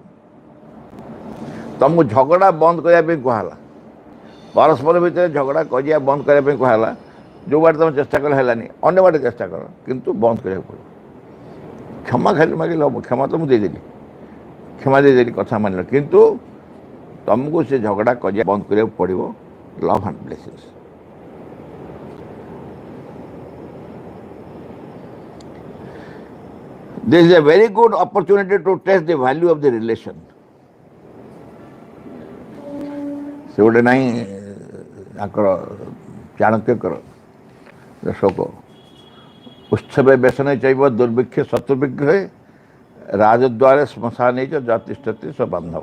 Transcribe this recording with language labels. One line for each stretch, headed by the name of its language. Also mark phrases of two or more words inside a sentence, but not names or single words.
Odia: ତୁମକୁ ଝଗଡ଼ା ବନ୍ଦ କରିବା ପାଇଁ କୁହାହେଲା, ପରସ୍ପର ଭିତରେ ଝଗଡ଼ା କଜିଆ ବନ୍ଦ କରିବା ପାଇଁ କୁହାହେଲା। ଯେଉଁ ବାଟେ ତୁମେ ଚେଷ୍ଟା କଲେ ହେଲାନି, ଅନ୍ୟ ବାଟେ ଚେଷ୍ଟା କର, କିନ୍ତୁ ବନ୍ଦ କରିବାକୁ ପଡ଼ିବ। କ୍ଷମା ଖାଲି ମାଗିଲେ ହେବ? କ୍ଷମା ତ ମୁଁ ଦେଇଦେଲି, କ୍ଷମା ଦେଇଦେଲି, କଥା ମାନିଲ, କିନ୍ତୁ ତୁମକୁ ସେ ଝଗଡ଼ା କଜିଆ ବନ୍ଦ କରିବାକୁ ପଡ଼ିବ।
English: love and blessings. This is a very good opportunity to test the value of the relation.
Odia: ସେ ଗୋଟେ ନାହିଁ ତାଙ୍କର ଚାଣକ୍ୟଙ୍କର ଶୋକ,
Sanskrit: ଉତ୍ସବେ ବେସନେ ଚୈବ ଦୁର୍ଭିକ୍ଷେ ଶତ୍ରୁବିଗ୍ରହେ ରାଜଦ୍ୱାରେ ଶ୍ମଶାନେ च ଯତିଷ୍ଠତି ସ ବାନ୍ଧବ।